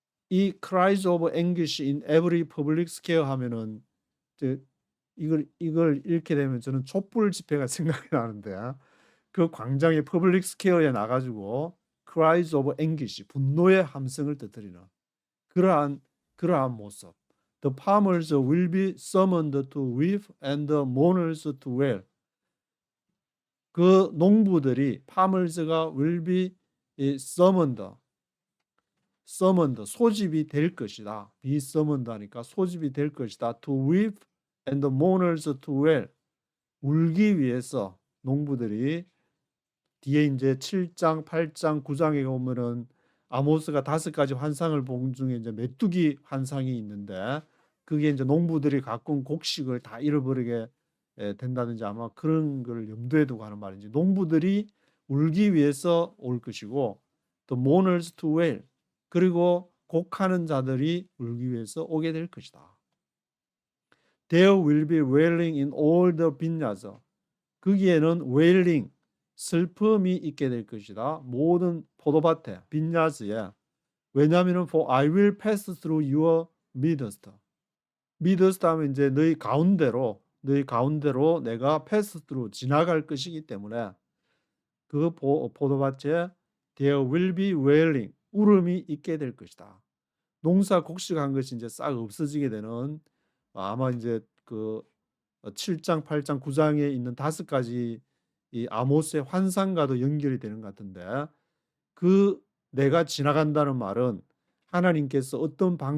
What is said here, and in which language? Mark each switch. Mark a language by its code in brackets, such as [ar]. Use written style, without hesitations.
[ko] 이 [en] cries of anguish in every public square [ko] 하면은 이걸 읽게 되면 저는 촛불 집회가 생각이 나는데 그 광장의 [en] public square [ko] 에 나가지고 [en] cries of anguish, [ko] 분노의 함성을 터뜨리는 그러한 모습. [en] The farmers will be summoned to weep and the mourners to wail. [ko] 그 농부들이 farmers가 [en] will be summoned, [ko] summoned 소집이 될 것이다. [en] be summoned [ko] 하니까 소집이 될 것이다. [en] to weep and the mourners to wail. [ko] 울기 위해서 농부들이 뒤에 이제 7장, 8장, 9장에 보면은 아모스가 5가지 환상을 본 중에 이제 메뚜기 환상이 있는데 그게 이제 농부들이 갖고 온 곡식을 다 잃어버리게 된다든지 아마 그런 걸 염두에 두고 하는 말인지 농부들이 울기 위해서 올 것이고 [en] the mourners to wail [ko] 그리고 곡하는 자들이 울기 위해서 오게 될 것이다. [en] There will be wailing in all the vineyards. [ko] 거기에는 wailing 슬픔이 있게 될 것이다. 모든 포도밭에 빈야스에. 왜냐하면 [en] for I will pass through your midst. [ko] midst 하면 이제 너희 가운데로 내가 [en] pass through [ko] 지나갈 것이기 때문에 그 포도밭에 [en] there will be wailing [ko] 울음이 있게 될 것이다. 농사 곡식한 것이 이제 싹 없어지게 되는 아마 이제 그 7장, 8장, 9장에 있는 5가지 이 아모스의 환상과도 연결이 되는 것 같은데 그 내가 지나간다는 말은 하나님께서 어떤